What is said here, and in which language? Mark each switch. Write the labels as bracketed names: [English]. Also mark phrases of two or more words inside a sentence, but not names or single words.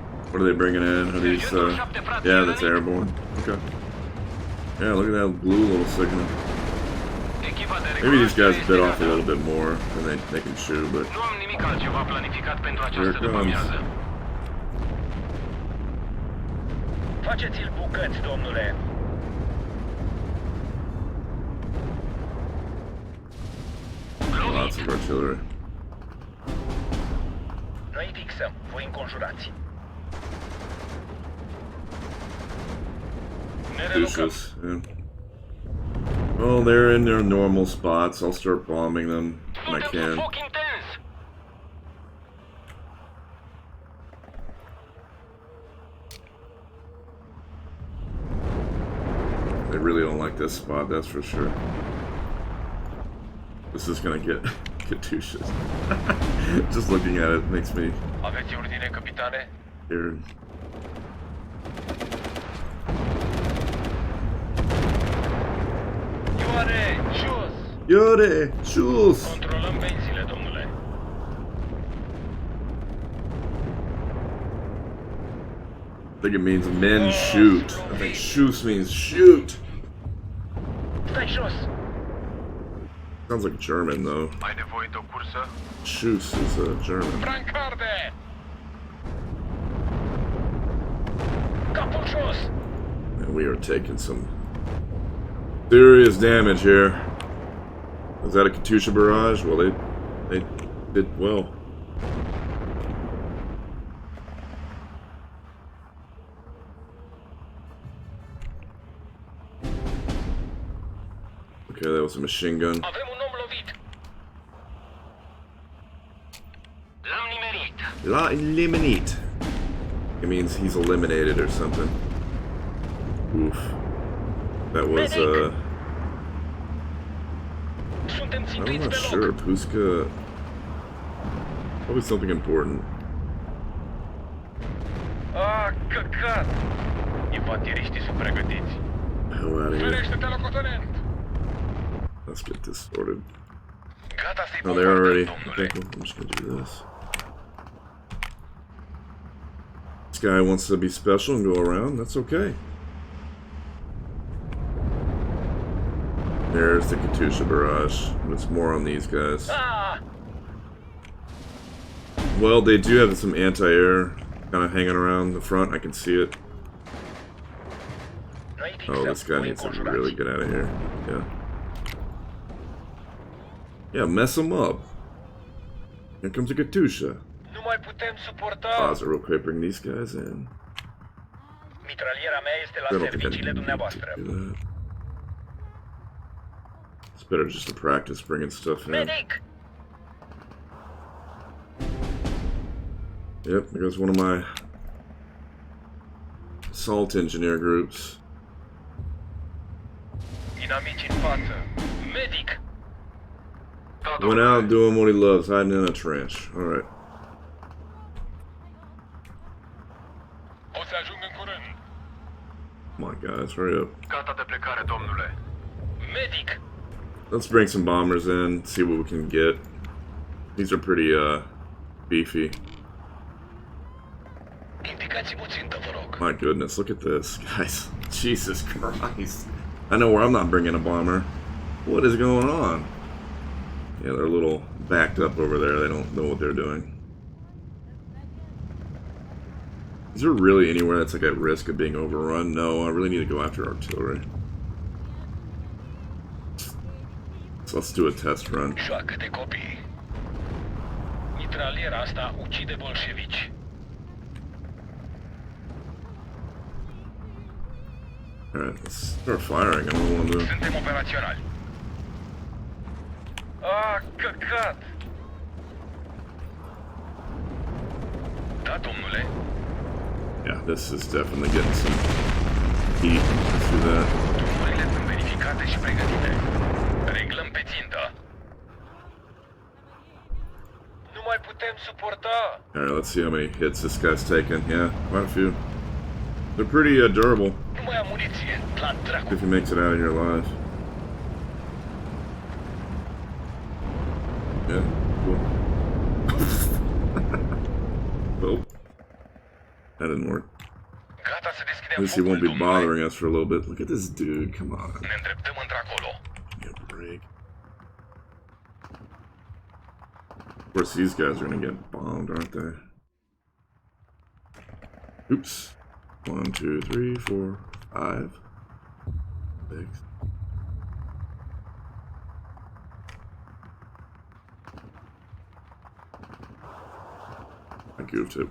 [English] What are they bringing in? Are these, yeah, that's airborne. Okay. Yeah, look at that blue little signal. Maybe these guys bit off a little bit more than they can chew, but [Romanian] Nu am nimic altceva planificat pentru [English] here [Romanian] această [English] it comes. [Romanian] după-amiază. Faceți-l bucăți, domnule. [English] Lots of artillery. [Romanian] Noi fixăm, voi înconjurați. Ne relocăm. [English] Douches, yeah. Well, they're in their normal spots. I'll start bombing them when I [Romanian] Suntem sub [English] can. [Romanian] foc intens. [English] They really don't like this spot, that's for sure. This is gonna get Katusha's. Just looking at it makes me [Romanian] Aveți ordine, capitane? [English] scared. [Romanian] Ioare, jos! [English] Yore! Shoes! [Romanian] Controlăm benzile, domnule. [English] I think it means men shoot. I think shoes means shoot. [Romanian] Stai jos! [English] Sounds like German though. [Romanian] Ai nevoie de o cursă? [English] Shoes is German. [Romanian] Brancarde! Capul jos! [English] And we are taking some serious damage here. Was that a Katusha barrage? Well, they did well. Okay, that was a machine gun. [Romanian] Avem un om lovit. L-am nimerit. La eliminate. [English] It means he's eliminated or something. Oof. That was [Romanian] Suntem [English] I'm [Romanian] țintuiți [English] not [Romanian] pe loc. [English] sure. Puska. Probably something important. [Romanian] Ah, căcat! Infanteriștii sunt pregătiți. [English] Hell out of here. [Romanian] Ferește-te, locotenent! [English] Let's get this sorted. [Romanian] Gata să-i [English] Oh, they're already. [Romanian] bombardăm, [English] Okay, [Romanian] domnule. [English] cool. I'm just gonna do this. This guy wants to be special and go around. That's okay. There's the Katusha barrage. There's more on these guys. Ah! Well, they do have some anti-air kind of hanging around the front. I can see it. [Romanian] Noi [English] Oh, [Romanian] fixăm, [English] this guy [Romanian] voi [English] needs to [Romanian] înconjurați. [English] really get out of here. Yeah. Yeah, mess him up. Here comes a Katusha. [Romanian] Nu mai putem suporta. [English] Pause real quick, bring these guys in. [Romanian] Mitraliera mea este [English] I [Romanian] la [English] don't think I [Romanian] serviciile [English] need to [Romanian] dumneavoastră. [English] do that. It's better just to practice bringing stuff in. [Romanian] Medic! [English] Yep, there goes one of my assault engineer groups. [Romanian] Inamici în față. Medic! Da, [English] Went out doing what he loves, hiding in a trench. Alright. [Romanian] O să ajung în curând. [English] Come on, guys, hurry up. [Romanian] Gata de plecare, domnule. Medic! [English] Let's bring some bombers in, see what we can get. These are pretty, beefy. Indicați-mi țintă, vă rog. My goodness, look at this, guys. Jesus Christ. I know where I'm not bringing a bomber. What is going on? Yeah, they're a little backed up over there. They don't know what they're doing. Is there really anywhere that's like at risk of being overrun? No, I really need to go after artillery. So let's do a test run. [Romanian] Joacă de copii. Mitraliera asta ucide bolșevici. [English] Alright, let's start firing. I don't know what I'm doing. [Romanian] Suntem operaționali. Ah, căcat! Da, domnule. [English] Yeah, this is definitely getting some heat through that. [Romanian] Drumurile sunt verificate și pregătite. Reglăm pe țintă. Nu mai putem suporta. [English] Alright, let's see how many hits this guy's taken. Yeah, quite a few. They're pretty durable [Romanian] Nu mai am muniție. La dracu. [English] if he makes it out of here alive. Yeah, cool. Oh. That didn't work. [Romanian] Gata să [English] At [Romanian] deschidem [English] least he [Romanian] focul, [English] won't be [Romanian] domnule. [English] bothering us for a little bit. Look at this dude. Come on. [Romanian] Ne îndreptăm într-acolo. [English] Give me a break. Of course, these guys are gonna get bombed, aren't they? Oops. 1, 2, 3, 4, 5, 6. I goofed it.